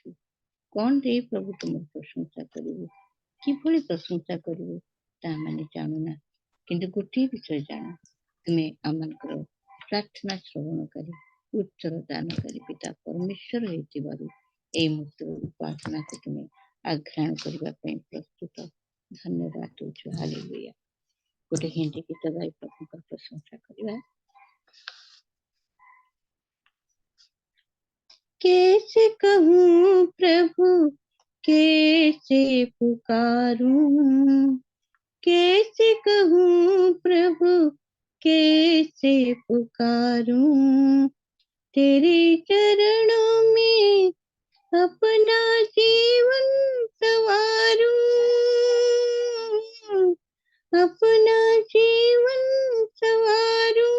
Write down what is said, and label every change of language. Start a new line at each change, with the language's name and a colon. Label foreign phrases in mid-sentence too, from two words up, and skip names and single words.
Odia: କ'ଣ ଦେଇ ପ୍ରଭୁ ତୁମର ପ୍ରଶଂସା କରିବୁ, କିଭଳି ପ୍ରଶଂସା କରିବୁ ତାହା ମାନେ ଜାଣୁନା, କିନ୍ତୁ ଗୋଟିଏ ବିଷୟ ଜାଣ, ତୁମେ ଆମମାନଙ୍କର ପ୍ରାର୍ଥନା ଶ୍ରବଣକାରୀ ଉତ୍ତର ଦାନକାରୀ ପିତା ପରମେଶ୍ୱର ହେଇଥିବାରୁ ଏହି ମୁହୂର୍ତ୍ତର ଉପାସନାକୁ ତୁମେ ଆଘ୍ରାଣ କରିବା ପାଇଁ ପ୍ରସ୍ତୁତ। ଧନ୍ୟବାଦ ଦଉଛୁ। ହାଲେଲୁୟା। ଗୋଟେ ହିନ୍ଦୀ ଗୀତ ଗାଇ ପ୍ରଭୁଙ୍କର ପ୍ରଶଂସା କରିବା।
Hindi: कैसे कहूँ प्रभु कैसे पुकारूं, कैसे कहूँ प्रभु कैसे पुकारूं, तेरे चरणों में अपना जीवन संवारूं, अपना जीवन संवारूं।